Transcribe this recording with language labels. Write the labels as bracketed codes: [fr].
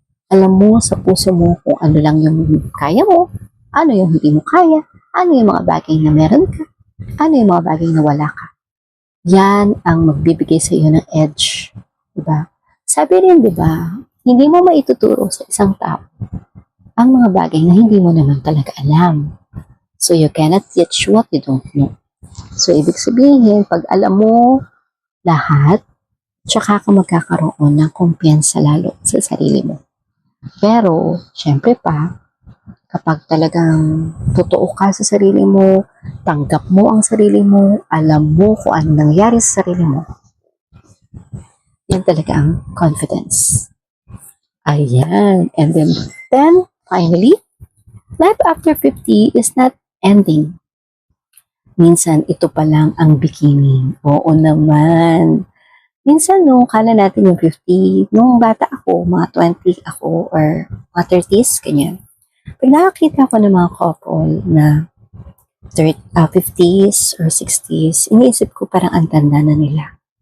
[tl] Alam mo sa puso mo kung ano lang yung kaya mo, ano yung hindi mo kaya, ano yung mga bagay na meron ka, ano yung mga bagay na wala ka. Yan ang magbibigay sa iyo ng edge. Diba? Sabi rin, diba, hindi mo maituturo sa isang tao ang mga bagay na hindi mo naman talaga alam. [en] So, you cannot teach what you don't know. [tl] So, ibig sabihin, pag alam mo lahat, tsaka ka magkakaroon ng kumpiyansa lalo sa sarili mo. Pero, syempre pa, kapag talagang totoo ka sa sarili mo, tanggap mo ang sarili mo, alam mo kung ano nangyari sa sarili mo, yan talaga ang confidence. Ayan. [en] And then, finally, life after 50 is not ending. [tl] Minsan, ito pa lang ang beginning. Oo naman. Minsan, no, kala natin yung 50, nung bata ako, mga 20 ako, or mga 30s, ganyan. Pag nakakita ko ng mga couple na 50s or 60s, iniisip ko parang ang tanda na nila.